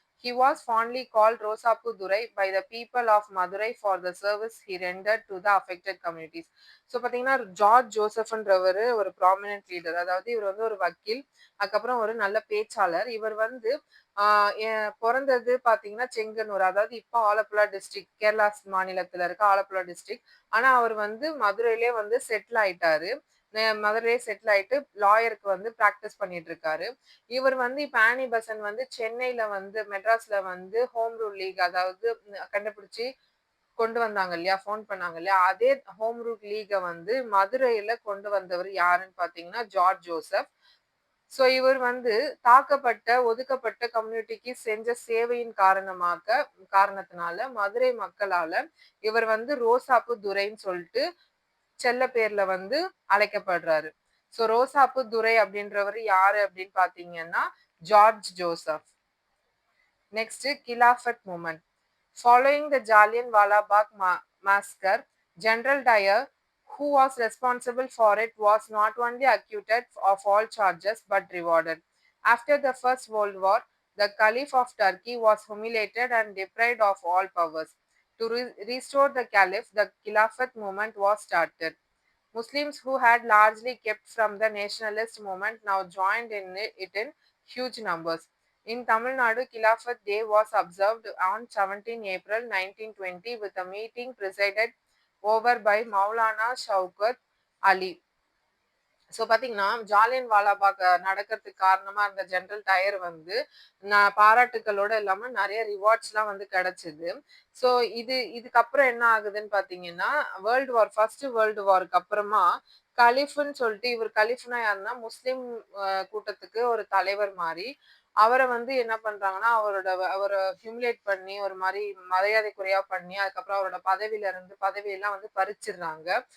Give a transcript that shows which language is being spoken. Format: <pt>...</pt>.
<en>He was fondly called Rosapu Durai by the people of Madurai for the service he rendered to the affected communities.</en> <ta>So பார்த்தீங்கன்னா, George ஜோசப்ன்றவரு ஒரு prominent leader. அதாவது இவர் வந்து ஒரு வக்கீல், அதுக்கப்புறம் ஒரு நல்ல பேச்சாளர். இவர் வந்து பொறந்தது பார்த்தீங்கன்னா செங்கன்னூர். அதாவது இப்போ ஆலப்புழா டிஸ்ட்ரிக்ட், கேரளா மாநிலத்தில இருக்க ஆலப்புழா டிஸ்ட்ரிக்ட். ஆனா அவர் வந்து மதுரையிலே வந்து செட்டில் ஆயிட்டாரு. மதுரையிலே செட்டில் ஆயிட்டு லாயருக்கு வந்து பிராக்டிஸ் பண்ணிட்டு இருக்காரு. இவர் வந்து இப்ப ஆனி பெசன்ட் வந்து சென்னையில வந்து மெட்ராஸ்ல வந்து ஹோம் ரூல் லீக் அதாவது கண்டுபிடிச்சு கொண்டு வந்தாங்க இல்லையா? ஃபோன் பண்ணாங்க இல்லையா? அதே ஹோம் ரூல் லீக வந்து மதுரையில கொண்டு வந்தவர் யாருன்னு பார்த்தீங்கன்னா, ஜார்ஜ் ஜோசப். ஸோ இவர் வந்து தாக்கப்பட்ட, ஒதுக்கப்பட்ட கம்யூனிட்டிக்கு செஞ்ச சேவையின் காரணத்தினால மதுரை மக்களால இவர் வந்து ரோசாப்பு துரைன்னு சொல்லிட்டு செல்ல பேர்ல வந்து அழைக்கப்படுறாரு. ஸோ ரோசாப்பு துரை அப்படின்றவர் யாரு அப்படின்னு பாத்தீங்கன்னா George Joseph.</ta> <en>Next, Khilafat movement. Following the Jallianwala Bagh massacre, General Dyer, who was responsible for it, was not only acquitted of all charges but rewarded. After the First World War, the Caliph of Turkey was humiliated and deprived of all powers. To restore the Caliph, the Khilafat movement was started. Muslims who had largely kept from the nationalist movement now joined in it in huge numbers. In Tamil Nadu, Khilafat Day was observed on 17 April 1920 with a meeting presided over by Maulana Shaukat Ali.</en> <ta>So பாத்தீங்கன்னா ஜாலியன் வாலாபாக் நடக்கிறதுக்கு காரணமா இருந்த general tyre வந்து பாராட்டுக்களோட இல்லாம நிறைய rewards எல்லாம் வந்து கிடைச்சது. ஸோ இதுக்கப்புறம் என்ன ஆகுதுன்னு பாத்தீங்கன்னா ஃபர்ஸ்ட் வேர்ல்டு வாருக்கு அப்புறமா கலிஃப்னு சொல்லிட்டு இவர் கலிஃப்னா யாருன்னா முஸ்லிம் கூட்டத்துக்கு ஒரு தலைவர் மாதிரி அவரை வந்து என்ன பண்றாங்கன்னா அவரை ஹியூமிலேட் பண்ணி ஒரு மாதிரி மரியாதை குறையா பண்ணி அதுக்கப்புறம் அவரோட பதவியெல்லாம் வந்து பறிச்சிடுறாங்க.</ta>